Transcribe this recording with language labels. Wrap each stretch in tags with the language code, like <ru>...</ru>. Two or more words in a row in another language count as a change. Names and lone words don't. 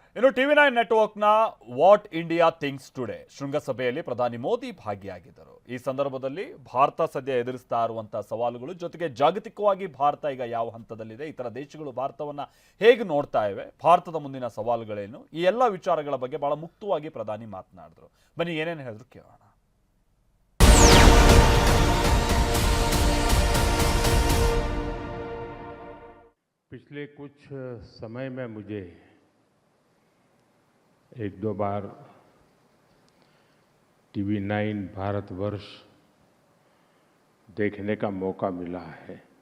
<kn>ಇನ್ನು ಟಿವಿ9 ನೆಟ್ವರ್ಕ್ನ ವಾಟ್ ಇಂಡಿಯಾ ಥಿಂಕ್ಸ್ ಟುಡೇ ಶೃಂಗಸಭೆಯಲ್ಲಿ ಪ್ರಧಾನಿ ಮೋದಿ ಭಾಗಿಯಾಗಿದ್ದರು. ಈ ಸಂದರ್ಭದಲ್ಲಿ ಭಾರತ ಸದ್ಯ ಎದುರಿಸ್ತಾ ಇರುವಂತಹ ಸವಾಲುಗಳು ಜೊತೆಗೆ ಜಾಗತಿಕವಾಗಿ ಭಾರತ ಈಗ ಯಾವ ಹಂತದಲ್ಲಿದೆ, ಇತರ ದೇಶಗಳು ಭಾರತವನ್ನ ಹೇಗೆ ನೋಡ್ತಾ ಇವೆ, ಭಾರತದ ಮುಂದಿನ ಸವಾಲುಗಳೇನು, ಈ ಎಲ್ಲ ವಿಚಾರಗಳ ಬಗ್ಗೆ ಬಹಳ ಮುಕ್ತವಾಗಿ ಪ್ರಧಾನಿ ಮಾತನಾಡಿದ್ರು. ಬನ್ನಿ ಏನೇನು ಹೇಳಿದ್ರು ಕೇಳೋಣ.</kn> <hi>पिछले कुछ समय में मुझे एक दो बार टीवी9 भारतवर्ष देखने का मौका मिला है।</hi>